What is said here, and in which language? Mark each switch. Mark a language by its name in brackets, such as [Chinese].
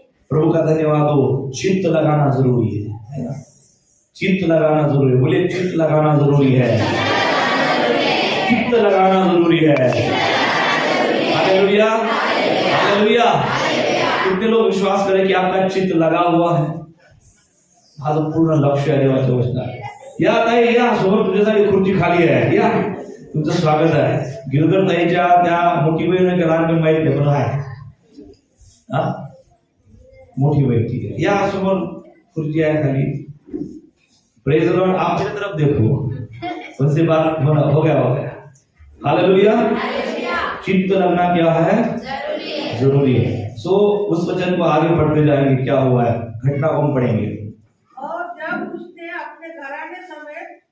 [Hindi] प्रभु का धन्यवाद हो। चित्त लगाना जरूरी है ना? चित्त लगाना जरूरी है। बोले, चित्त लगाना जरूरी है। चित्त लगाना जरूरी है। Hallelujah, hallelujah. कितने लोग विश्वास करें कि आपका चित्त लगा हुआ है? [Marathi] माझं पूर्ण लक्ष आहे देवाच्या वचनात। या ताई, या समोर तुझ्यासाठी खुर्ची खाली आहे, या, तुमचं स्वागत आहे। गिरधर ताईच्या त्या मोठी बहीण का लहान बहीण माहित नाही, पण आहे हा मोठी बहीण, [Hindi] ठीक है। [Marathi] या समोर खुर्ची आहे खाली। [English] Praise the Lord. [Hindi] आप मेरी तरफ देखो, उनसे बात हो गया, हो गया। हालेलुया। चित्त लगना क्या है? जरूरी है। सो उस वचन को आगे पढ़ते जाएंगे, क्या हुआ है, घटना को हम पढ़ेंगे। और जब उसने अपने घराने समेत